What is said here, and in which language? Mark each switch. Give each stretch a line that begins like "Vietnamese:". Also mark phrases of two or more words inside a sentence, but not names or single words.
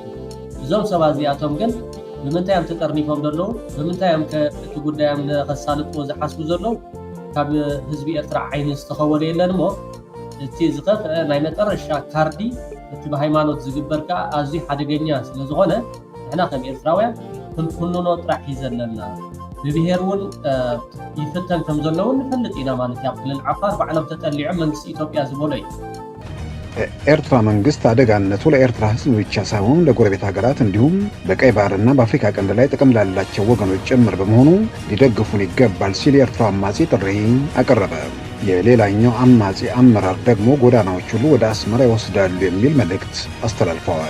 Tigrinya: እዞም ሰባት እዚኣቶም ግን ብምንታይ እዮም ተጠርኒፎም ዘለዉ ብምንታይ እዮም እቲ ጉዳዮም ንኸሳልጥዎ ዝሓስቡ ዘለዉ ካብ ህዝቢ ኤርትራ ዓይኒ ዝተኸወለ የለን እሞ እቲ ዝኸፍአ ናይ መጨረሻ ካርዲ እቲ ብሃይማኖት ዝግበር ከዓ ኣዝዩ ሓደገኛ ስለ ዝኾነ ንሕና ከም ኤርትራውያን ክንኩንኖ ጥራሕ ሒዘለና ብብሄር እውን ይፍተን ከም ዘለውን ንፈልጥ ኢና ማለት እዩ ኣብ ክልል ዓፋር ባዕሎም ተጠሊዖም መንግስቲ ኢትዮጵያ ዝበሎ እዩ
Amharic: ኤርትራ መንግስት አደጋነቱ ለኤርትራ ህዝብ ብቻ ሳይሆን ለጎረቤት ሀገራት እንዲሁም በቀይ ባህርና በአፍሪካ ቀንድ ላይ ጥቅም ላላቸው ወገኖች ጭምር በመሆኑ ሊደግፉን ይገባል ሲል የኤርትራ አማጺ ጥሪ አቀረበ። የሌላኛው አማጺ አመራር ደግሞ ጎዳናዎች ሁሉ ወደ አስመራ ይወስዳሉ የሚል መልእክት አስተላልፈዋል።